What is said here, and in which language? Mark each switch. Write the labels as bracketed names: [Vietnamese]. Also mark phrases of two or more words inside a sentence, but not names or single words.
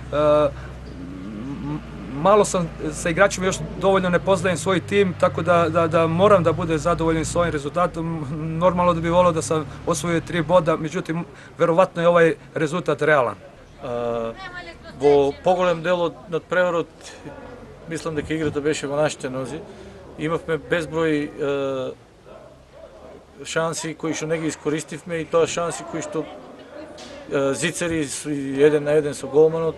[Serbian] Malo sam sa igračima još dovoljno ne poznajem svoj tim, tako da moram da budem zadovoljan s ovim rezultatom. Normalno da bih volio da sam osvojio 3 boda, međutim, verovatno je ovaj rezultat realan. [Macedonian] Во поголем дел од преворот, мислам дека играта беше во нашите нози. Имавме безброј шанси кои што не ги искористивме и тоа шанси кои што зицари 1 на 1 со голманот.